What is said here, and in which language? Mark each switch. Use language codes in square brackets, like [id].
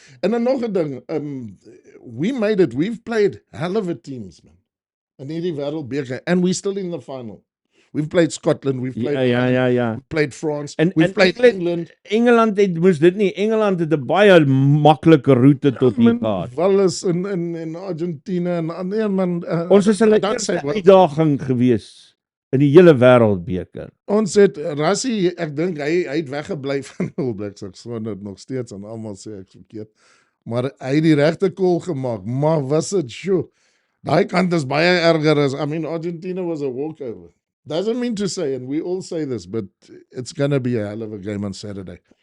[af] En dan nog 'n ding, [en] we made it, we've played hell of a teams, man. [af] In hierdie wêreldbeker [en] and we're still in the final. We've played Scotland, we've played [af] Ja. [en] we've played France, [af] En [en] we've played England. [af] Engeland moes dit nie. Engeland het 'n baie maklike roete tot hier gehad. Wales in Argentina en nee man, Ons is hulle eerste uitdaging gewees in die hele wêreldbeker. Ons het Rassie, ek dink hy het weggebly van All Blacks. Ek sê dit nog steeds en almal sê ek verkeerd. Maar hy het die regte call gemaak. Maar was dit sjoe. Daai kant is baie erger as Argentina [en] was a walkover. Doesn't mean to say, and we all say this, but it's going to be a hell of a game on Saturday.